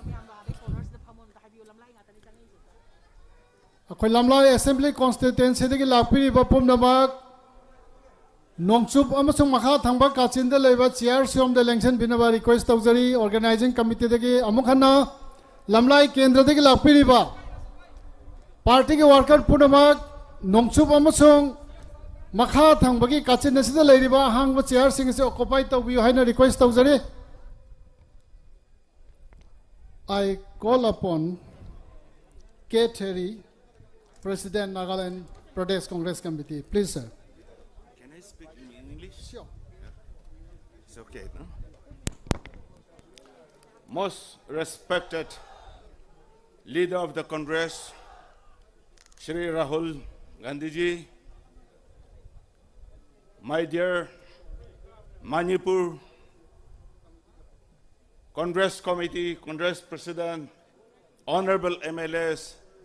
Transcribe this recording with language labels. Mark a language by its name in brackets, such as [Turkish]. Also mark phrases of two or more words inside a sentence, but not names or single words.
[Manipuri] Akwai Lamlai Assembly Constituency dagi lakpiri bapum namak Nongchup amasung makha thangba kachinda leba chair siom de lengchen binaba request tawjari [English] organizing committee [Manipuri] dagi amukhana lamlai kendra dagi lakpiri ba party ke worker punamak nongchup amasung makha thangba gi kachinda sida leiriba hangba chair sing se occupy tawbi haina request tawjari. [English] I call upon K. Terry, President Nagaland Pradesh Congress Committee. Please, sir. Can I speak in English? Sure. It's okay, no? Most respected leader of the Congress, Shri Rahul Gandhi ji, my dear Manipur Congress Committee, Congress President, Honorable MLAs,